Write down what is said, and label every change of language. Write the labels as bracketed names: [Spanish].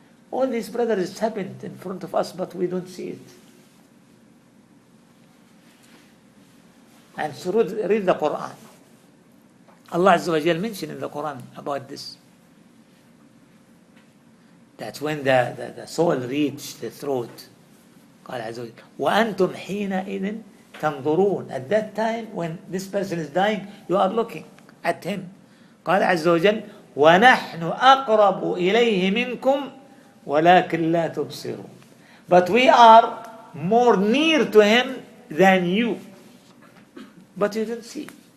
[English] All these, brothers, it's happened in front of us, but we don't see it. And so read the Quran. Allah Azza wa Jal mentioned in the Quran about this. That's when the soul reached the throat. [Arabic] قال عز وجل وأنتم حينئذ تنظرون. [English] At that time when this person is dying, you are looking at him. [Arabic] قال عز وجل وَنَحْنُ أَقْرَبُ إِلَيْهِ مِنْكُمْ وَلَكِنْ لَا تُبْصِرُونَ. [English] But we are more near to him than you. But you don't see.